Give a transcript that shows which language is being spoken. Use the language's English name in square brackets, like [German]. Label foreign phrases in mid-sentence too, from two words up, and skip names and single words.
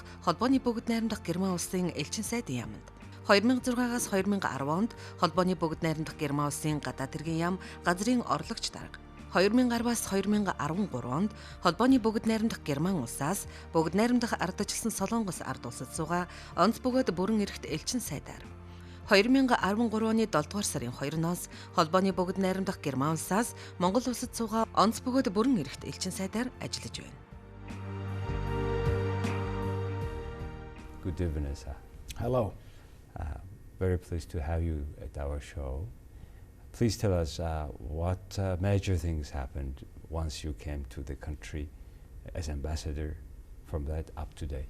[Mongolian] холбооны бүгд найрамдах Герман улсын Элчин сайдын яамнд, 2006-аас 2010 онд холбооны бүгд найрамдах Герман улсын Гадаад хэргийн яам газрын орлогч дарга, 2010-аас 2013 онд холбооны бүгд найрамдах Герман улсаас бүгд найрамдах ардчилсан Солонгос ард улсад суугаа онц бөгөөд бүрэн эрхт Элчин сайдаар, 2013 оны 7 дугаар сарын 2-ноос холбооны бүгд найрамдах Герман улсаас Монгол улсад суугаа онц бөгөөд бүрэн эрхт Элчин сайдаар ажиллаж байна. [English] Good evening, sir. Hello. Very pleased to have you at our show. Please tell us what major things happened once you came to the country as ambassador from that up to date.